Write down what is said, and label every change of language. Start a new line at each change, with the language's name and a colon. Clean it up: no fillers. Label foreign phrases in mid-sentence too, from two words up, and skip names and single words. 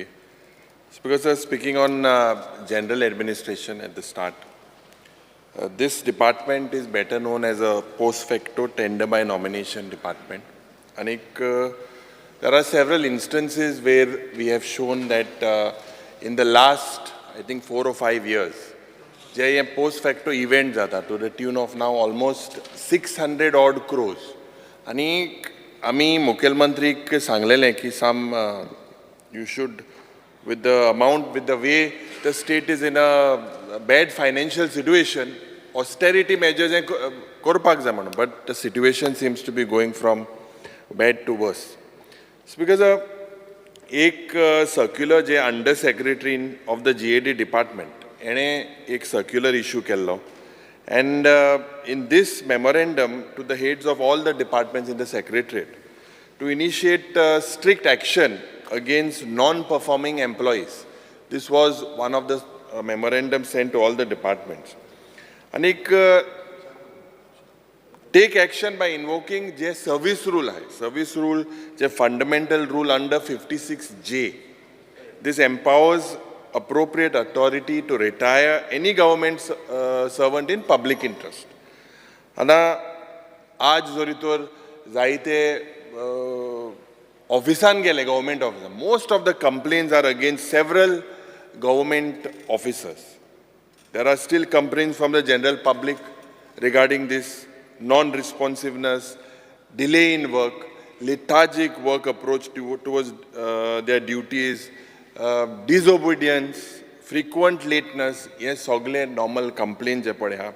English: Speaker sir, speaking on general administration at the start, this department is better known as a post facto tender by nomination department. And there are several instances where we have shown that in the last, I think 4 or 5 years, जे post facto event जाता to the tune of now almost 600 odd crores.
Konkani: आणि आम्ही मुखेलमंत्रीक सांगलेलें की
English: you should, with the amount, with the way the state is in a bad financial situation, austerity measures
Konkani: करपाक जाय म्हणून,
English: but the situation seems to be going from bad to worse. Because एक circular जे under secretary of the GAD department
Konkani: एणे एक
English: circular issue केल्लो, and in this memorandum to the heads of all the departments in the secretariat to initiate strict action against non-performing employees. This was one of the memorandums sent to all the departments. And take action by invoking the service rule. Service rule, the fundamental rule under 56J. This empowers appropriate authority to retire any government servant in public interest.
Konkani: Ana aaj zoritor zaite officean gele government officer.
English: Most of the complaints are against several government officers. There are still complaints from the general public regarding this non-responsiveness, delay in work, lethargic work approach towards their duties, disobedience, frequent lateness, yes, sogle normal complaints
Konkani: je pade ha.